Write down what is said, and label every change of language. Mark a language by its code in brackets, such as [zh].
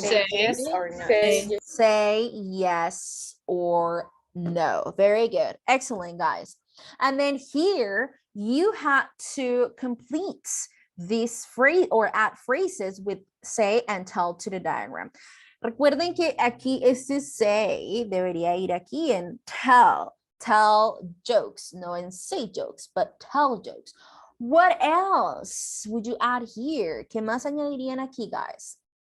[en] Say yes or no. Say yes or no. Very good. Excellent, guys. And then here you had to complete this phrase or add phrases with say and tell to the diagram. [es] Recuerden que aquí este say debería ir aquí en tell. [en] Tell jokes, [es] no en [en] say jokes, but tell jokes. What else would you add here? [es] ¿Qué más añadirían aquí, guys?